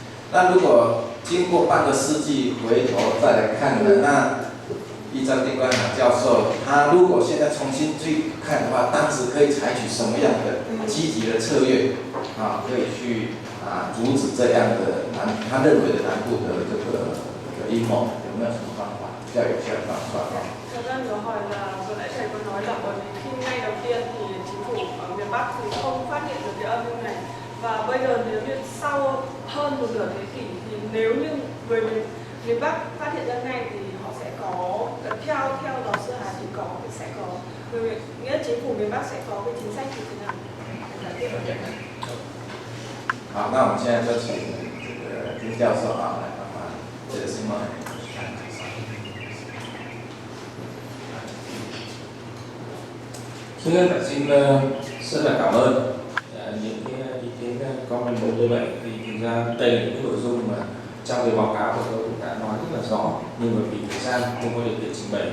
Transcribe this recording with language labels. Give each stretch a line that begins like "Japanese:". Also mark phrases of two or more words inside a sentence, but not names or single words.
Chinese: 那如果经过半个世纪回头再来看呢，那依照丁冠堂教授，他如果现在重新去看的话，当时可以采取什么样的积极的策略啊，可以去阻止这样的他认为的南部的这个阴谋，有没有什么方法比较有效的方法啊？
Vietnamese: Thật ra vừa hỏi là vừa nãy thầy có nói là bởi vì khi ngay đầu tiên thì chính phủ ở miền Bắc thì không phát hiện được cái âm mưu này, và bây giờ nếu như sau hơn một nửa thế kỷ thì nếu như người miền Bắc phát hiện ra ngay thì họ sẽ có theo giáo sư Hà thì sẽ có nghĩa chính phủ miền Bắc sẽ có cái chính sách như thế nào để giải quyết vấn đề này.
Chinese: 好，那我们现在就请这个丁教授啊来帮忙这个新闻。
Vietnamese: Trước hết là xin rất là cảm ơn những cái ý kiến comment như vậy, thì thực ra đây là những cái nội dung mà trong cái báo cáo của tôi cũng đã nói rất là rõ, nhưng mà vì thời gian không có điều kiện trình bày.